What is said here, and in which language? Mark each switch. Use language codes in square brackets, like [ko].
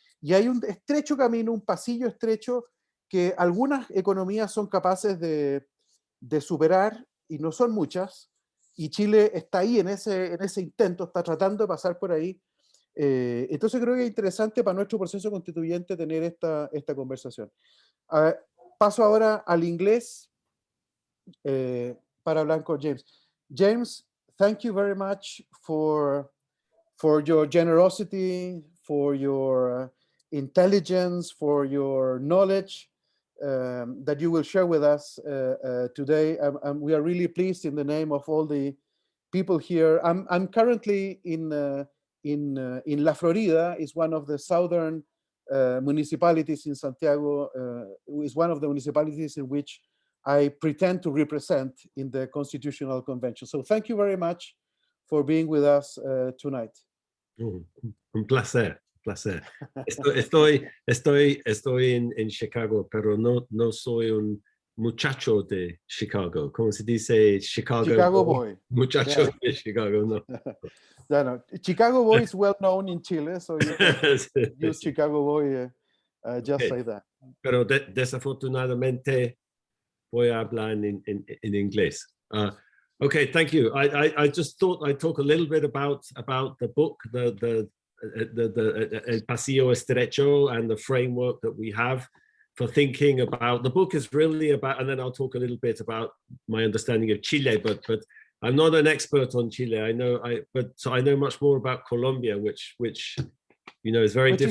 [es] Y hay un estrecho camino, un pasillo estrecho que algunas economías son capaces de superar, y no son muchas, y Chile está ahí en ese intento, está tratando de pasar por ahí. Entonces creo que es interesante para nuestro proceso constituyente tener esta conversación. Paso ahora al inglés para hablar con James. [en] James, thank you very much for your generosity, for your intelligence, for your knowledge that you will share with us today. And we are really pleased in the name of all the people here. I'm currently in La Florida. Is one of the southern municipalities in Santiago. Is one of the municipalities in which I pretend to represent in the Constitutional Convention. So thank you very much for being with us tonight. [es] Un placer, placer. Estoy en Chicago, pero no soy un muchacho de Chicago. ¿Cómo se dice? [en] Chicago boy. [es] Muchacho de Chicago, no. No. [en] Chicago boy is well known in Chile, so you can use Chicago boy, just say that. [es] Pero desafortunadamente voy a hablar en inglés. [en] Okay, thank you. I just thought I'd talk a little bit about the book, the El Pasillo Estrecho, and the framework that we have for thinking about. The book is really about, and then I'll talk a little bit about my understanding of Chile. But I'm not an expert on Chile. I know much more about Colombia, which is very different.